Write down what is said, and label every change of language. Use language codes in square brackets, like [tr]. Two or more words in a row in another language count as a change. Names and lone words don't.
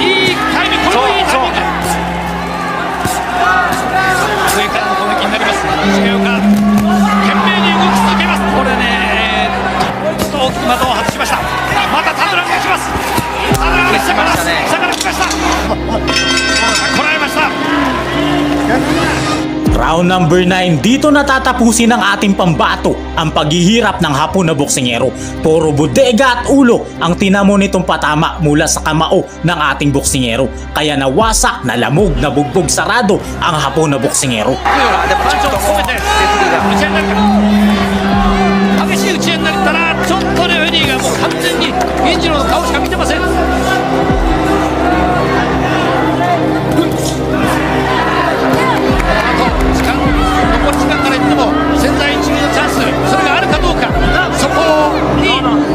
[ja] いいタイミング、これもいいタイミング。上からの攻撃になります。重岡、懸命に動き続けます。これね、ちょっと大きく的を外しました。また田村が来ます。田村が下から来ました。こらえました。 [en] Round number 9, [tl] dito natatapusin ng ating pambato ang paghihirap ng Hapon na boksingero. Puro bodega at ulo ang tinamo nitong patama mula sa kamao ng ating boksingero. Kaya nawasak, nalamog, nabugbog sarado ang Hapon na boksingero. [ja] でもちょっともうレフリーが打ち合いになるか激しい打ち合いになったらちょっとレフェリーがもう完全に銀次郎の顔しか見てません。残り時間から言っても千載一遇のチャンスそれがあるかどうかそこに大丈